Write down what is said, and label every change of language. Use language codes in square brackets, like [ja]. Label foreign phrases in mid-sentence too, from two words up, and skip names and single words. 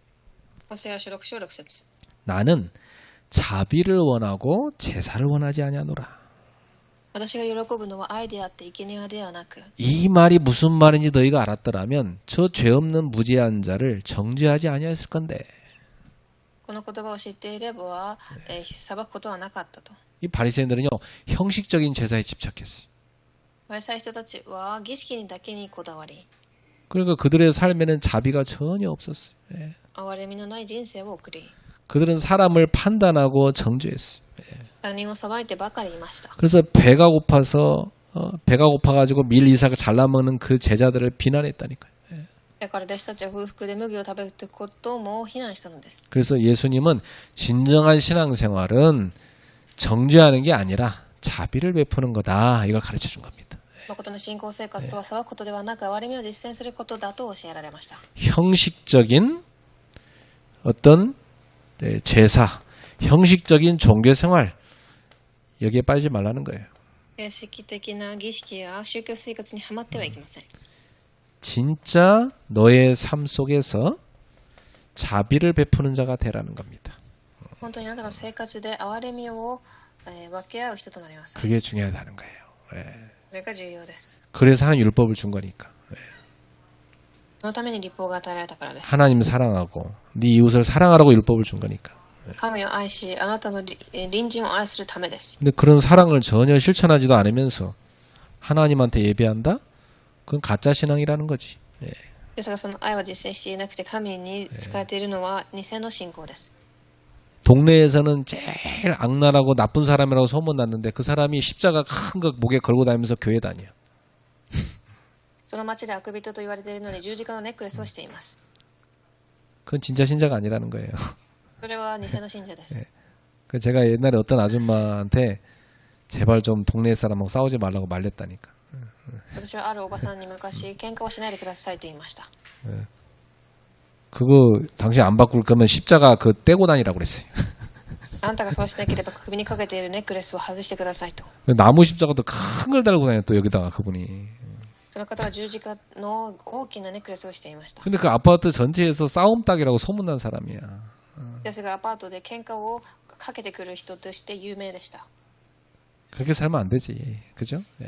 [ja] ホセア書6章6節 [ko] 나는 자비를 원하고 제사를 원하지 아니하노라. [ja] 私が喜ぶのは愛であって生贄ではなく、 [ko] 이 말이 무슨 말인지 너희가 알았더라면 저 죄 없는 무죄한 자를 정죄하지 아니하였을 건데. [ja] この言葉を知っていれば、裁くことはなかったと。 [ko] 이 바리새인들은요 형식적인 제사에 집착했어요. [ja] パリサイ人たちは儀式にだけにこだわり、 [ko] 그러니까 그들의 삶에는 자비가 전혀 없었어요. 예. [ja] 憐れみのない人生を送り、 [ko] 그들은 사람을 판단하고 정죄했어요. [ja] 他人を裁いてばかりいました。 [ko] 그래서 배가 고파가지고 밀 이삭을 잘라먹는 그 제자들을 비난했다니까요. [ja] だから弟子たちは空腹で麦を食べることも非難したのです。 [ko] 그래서 예수님은 진정한 신앙생활은 정죄하는 게 아니라 자비를 베푸는 거다. 이걸 가르쳐 준 겁니다. [ja] 誠の信仰生活とは裁くことではなく、憐れみを実践することだと教えられました。 [ko] 형식적인 어떤 제사, 형식적인 종교 생활 여기에 빠지지 말라는 거예요. [ja] 形式的な儀式や宗教生活にはまってはいけません。 [ko] 진짜 너의 삶 속에서 자비를 베푸는 자가 되라는 겁니다. [ja] 本当にあなたの生活で憐れみを、分け合う人となります。 [ko] 그게 중요하다는 거예요. 예. [ja] それが重要です。 [ko] 그래서 하나님 율법을 준 거니까. [ja] そのために律法が与えられたからです。 [ko] 하나님 사랑하고 네 이웃을 사랑하라고 율법을 준 거니까. [ja] 神を愛し、あなたの隣人を愛するためです。 [ko] 근데 그런 사랑을 전혀 실천하지도 않으면서 하나님한테 예배한다? 그건 가짜 신앙이라는 거지. 예. [ja] ですがその愛は実践していなくて神に仕えているのは偽の信仰です。 [ko] 동네에서는 제일 악랄하고 나쁜 사람이라고 소문났는데 그 사람이 십자가 큰 거 목에 걸고 다니면서 교회 다녀. [ja] その町で悪人と言われているのに十字架のネックレスをしています。 [ko] 그건 진짜 신자가 아니라는 거예요. [ja] それは偽の信者です。 [ko] 그 제가 옛날에 어떤 아줌마한테 제발 좀 동네 사람하고 싸우지 말라고 말렸다니까. [ja] 私はあるおばさんに昔喧嘩をしないでくださいと言いました。 [ko] 그거 당신 안 바꿀 거면 십자가 그 떼고 다니라고 그랬어요. [ja] あなたがそうしなければ首にかけているネックレスを外してくださいと。 [ko] 나무 십자가도 큰 걸 달고 다녀 또 여기다가 그분이. [ja] その方は十字架の大きなネックレスをしていました。 [ko] 근데 그 아파트 전체에서 싸움닭이라고 소문난 사람이야. [ja] ですがアパートで喧嘩をかけてくる人として有名でした。 [ko] 그렇게 살면 안 되지. 그죠? 예.